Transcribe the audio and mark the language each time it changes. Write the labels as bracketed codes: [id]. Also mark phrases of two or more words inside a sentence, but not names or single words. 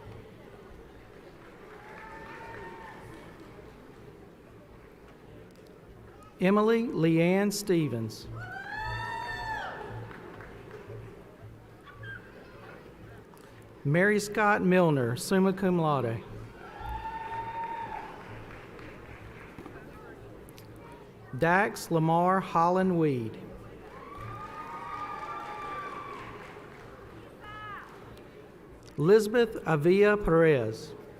[en] Emily Leanne Stevens. Mary Scott Milner, [la] summa cum laude. [en] Dax Lamar Holland Weed. Elizabeth Avila Perez.